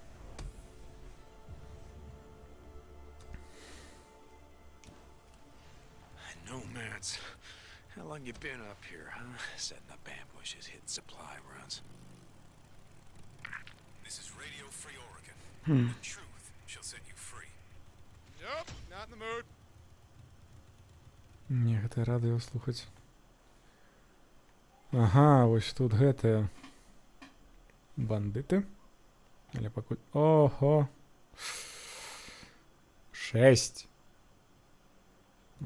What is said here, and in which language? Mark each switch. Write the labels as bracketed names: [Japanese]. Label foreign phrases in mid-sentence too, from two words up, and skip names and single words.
[English] Nomads. How long you been up here, huh? Setting up ambushes, hitting supply runs. This is Radio Free Oregon. The truth shall set you free. Nope, not in the mood. [Belarusian] Не, гэта радыё слухаць. Ага, вось тут гэтыя бандыты. Але пакуль... Ого! 6.